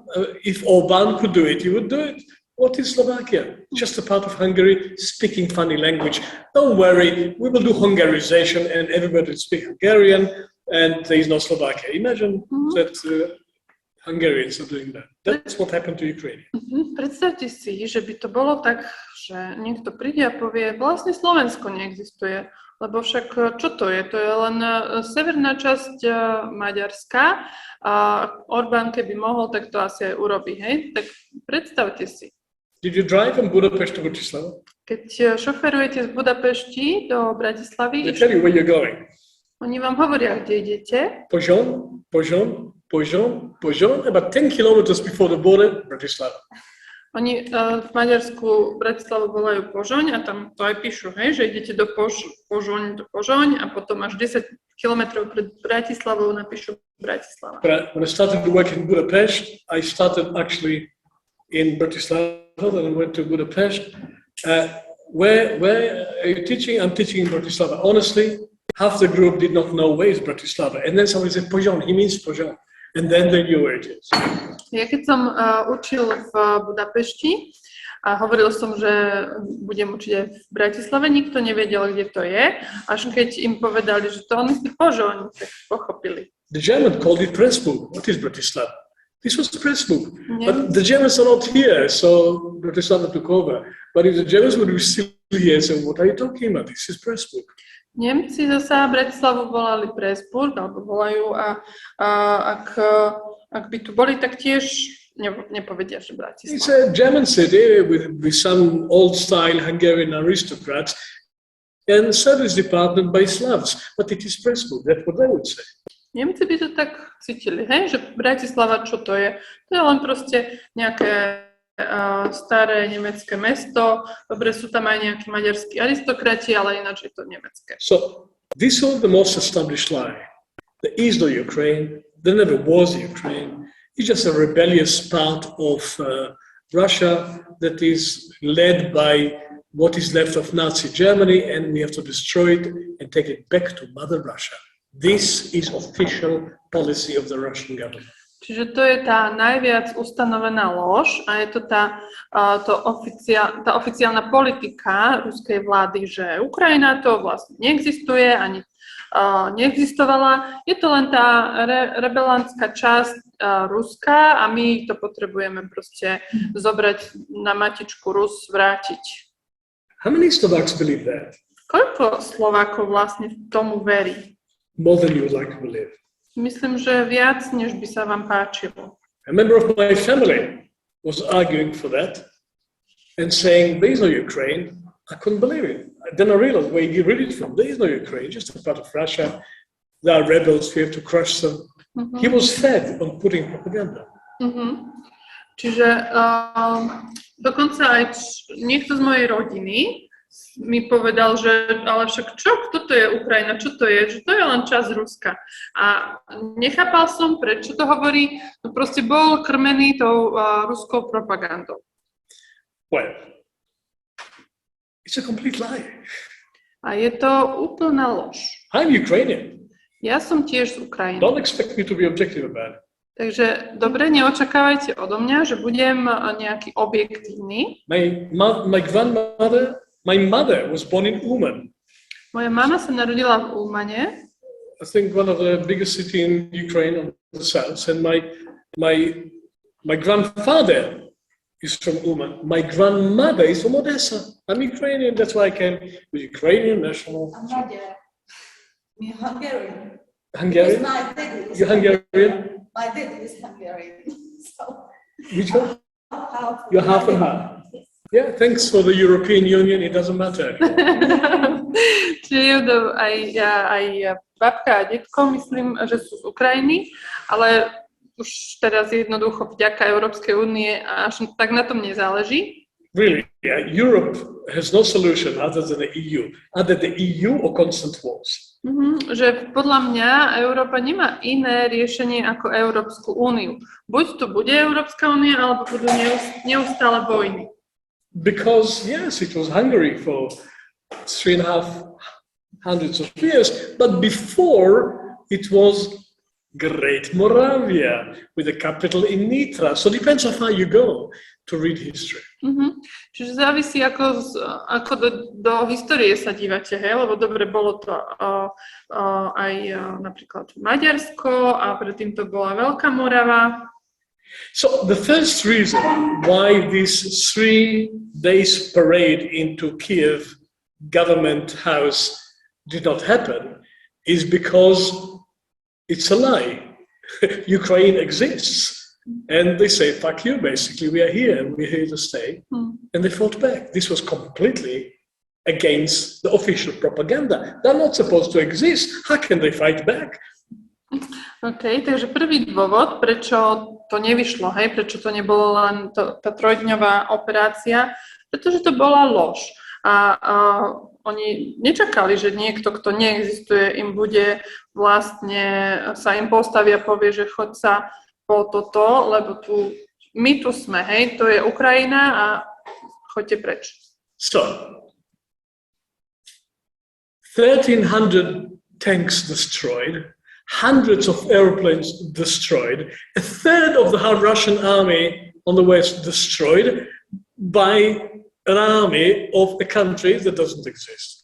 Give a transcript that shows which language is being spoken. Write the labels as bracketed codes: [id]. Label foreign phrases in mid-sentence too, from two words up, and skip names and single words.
[en] If Orbán could do it, he would do it. What is Slovakia? Just a part of Hungary, speaking funny language. Don't worry, we will do Hungarization and everybody will speak Hungarian and there is no Slovakia. Imagine that Hungarians are doing that. That's what happened to Ukraine. [sk] Predstavte si, že by to bolo tak, že niekto príde a povie, vlastne Slovensko neexistuje. Lebo však čo to je? To je len severná časť Maďarska a Orbán, keby mohol, tak to asi aj urobí, hej? Tak predstavte si. [en] Did you drive from Budapest to Bratislava? [sk] Keď šoferujete z Budapešti do Bratislavy, [en] They tell you where you're going. [sk] Oni vám hovoria, kde idete. Pozsony, [en] about 10 kilometers before the border, Bratislava. [sk] Oni v Maďarsku Bratislavu volajú Požoň a tam to aj píšu, hej, že idete do Požoň a potom až 10 kilometrov pred Bratislavou napíšu Bratislava. [en] But when I started to work in Budapest, I started actually in Bratislava, then I went to Budapest. Where are you teaching? I'm teaching in Bratislava. Honestly, half the group did not know where is Bratislava. And then somebody said, Požan, he means Požan. And then they knew where it is. [sk] Ja keď som učil v Budapešti a hovoril som, že budem učiť aj v Bratislave, nikto nevedel, kde to je. Až keď im povedali, že to on myslí Požoň, tak pochopili. [en] The German called it Pressburg. What is Bratislava? This was Pressburg. But the Germans are not here, so Bratislava took over. But if the Germans would be still here, so what are you talking about? This is Pressburg. [sk] Nemci zasa Bratislavu volali Pressburg, alebo volajú a ak by tu boli, tak tiež nepovedia, že Bratislava. [en] It's a German city with some old-style Hungarian aristocrats and service department by Slavs, but it is Pressburg, that's what they would say. [sk] Nemci by to tak cítili, hej, že Bratislava, čo to je? To je len proste nejaké staré nemecké mesto, dobre, sú tam aj nejakí maďarskí aristokrati, ale ináč je to nemecké. [en] So, this was the most established lie. There is no Ukraine, there never was Ukraine. It's just a rebellious part of Russia that is led by what is left of Nazi Germany, and we have to destroy it and take it back to Mother Russia. This is official policy of the Russian government. [sk] Čiže to je tá najviac ustanovená lož a je to tá oficiálna politika ruskej vlády, že Ukrajina to vlastne neexistuje, ani neexistovala. Je to len tá rebelantská časť Ruska a my to potrebujeme proste zobrať na matičku Rus, vrátiť. [en] How many Slovaks believe that? [sk] Koľko Slovákov vlastne tomu verí? [en] More than you would like to believe. [sk] Myslím, že viac, než by sa vám páčilo. [en] A member of my family was arguing for that and saying, there is no Ukraine. I couldn't believe it. Then I realized where you read it from. There is no Ukraine, just a part of Russia. There are rebels, we have to crush them. Mm-hmm. He was fed on putting propaganda. Mm-hmm. [sk] Čiže dokonca aj niekto z mojej rodiny mi povedal, že ale však čo, kto to je Ukrajina, čo to je, že to je len časť Ruska. A nechápal som, prečo to hovorí, no proste bol krmený tou ruskou propagandou. [en] Well, it's a complete lie. [sk] A je to úplná lož. [en] I'm Ukrainian. [sk] Ja som tiež z Ukrajiny. [en] Don't expect me to be objective about it. [sk] Takže dobre, neočakávajte odo mňa, že budem nejaký objektívny. [en] My mother was born in Uman. [sk] Moja mama sa narodila v Umane. [en] I think one of the biggest city in Ukraine on the south. And my grandfather is from Uman. My grandmother is from Odessa. I'm Ukrainian. That's why I came with Ukrainian national. I'm not there. I'm Hungarian. Hungarian? My dad is You're Hungarian? My dad is Hungarian. So Which one? half. You're half and half. Yeah, thanks for the European Union, it doesn't matter. [sk] Čiže aj babka a detko, myslím, že sú z Ukrajiny, ale už teraz jednoducho vďaka Európskej únie až tak na tom nezáleží. [en] Really, yeah, Europe has no solution other than the EU, either the EU or constant wars. [sk] Že podľa mňa Európa nemá iné riešenie ako Európsku úniu. Buď tu bude Európska únia, alebo budú neustále vojny. [en] Because, yes, it was Hungary for 350 years, but before it was Great Moravia with the capital in Nitra. So it depends on how you go to read history. [sk] Čiže závisí, ako do histórie sa dívate, hej? Lebo dobre, bolo to aj napríklad Maďarsko a predtým to bola Veľká Morava. [en] So the first reason why this 3 days parade into Kiev government house did not happen is because it's a lie. Ukraine exists. And they say, fuck you, basically. We are here and we're here to stay. And they fought back. This was completely against the official propaganda. They're not supposed to exist. How can they fight back? [sk] OK, takže prvý dôvod, prečo to nevyšlo, hej, prečo to nebolo len tá 3-dňová operácia, pretože to bola lož. a oni nečakali, že niekto, kto neexistuje, im bude vlastne, sa im postaví a povie, že chod sa po toto, lebo my tu sme, hej, to je Ukrajina a choďte preč. [en] So, 1,300 tanks destroyed, hundreds of airplanes destroyed, a third of the Russian army on the west destroyed by an army of a country that doesn't exist.